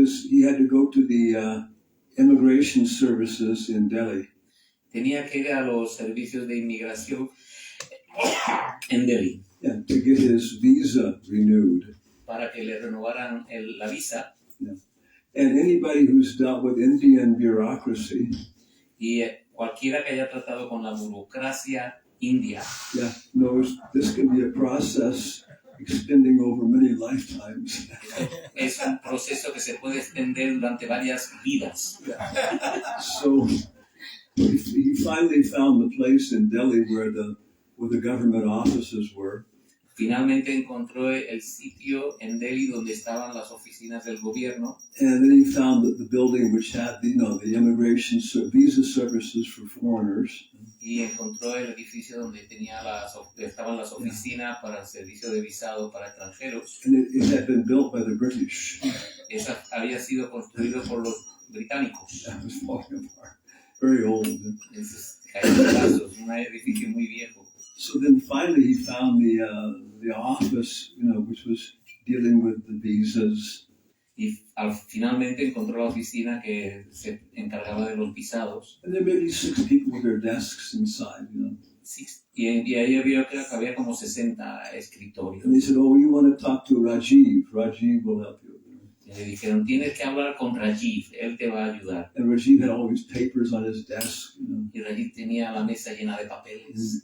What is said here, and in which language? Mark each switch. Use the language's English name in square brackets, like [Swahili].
[English] He had to go to the immigration services in Delhi. [Spanish] tenía que ir a los servicios de inmigración en Delhi [English] To get his visa renewed. [Spanish] para que le renovaran la visa. [English] And anybody who's dealt with Indian bureaucracy, [Spanish] Y cualquiera que haya tratado con la burocracia india, [English] knows this can be a process extending over many lifetimes. [Spanish] es un proceso que se puede extender durante varias vidas. [English] So he finally found the place in Delhi where the government offices were. [Spanish] Finalmente encontró el sitio en Delhi donde estaban las oficinas del gobierno. [English] And then he found the building which had the immigration visa services for foreigners. [Spanish] Y encontró el edificio donde estaban las oficinas para el servicio de visado para extranjeros. [English] And it had been built by the British. [Spanish] Esa había sido construido por los británicos. [English] That was falling apart. Very old. [Spanish] Entonces, cayó en pedazos, un edificio muy viejo. [English] So then finally he found the office, which was dealing with the visas. [Spanish] Y finalmente encontró la oficina que se encargaba de los visados. [English] And there may be 6 people with their desks inside, [Spanish] Y ahí vio que había como 60 escritorios. [English] And they said, you want to talk to Rajiv. Rajiv will help you. [Spanish] Y le dijeron, tienes que hablar con Rajiv, él te va a ayudar. [English] And Rajiv had all these papers on his desk, [Spanish] Y Rajiv tenía la mesa llena de papeles,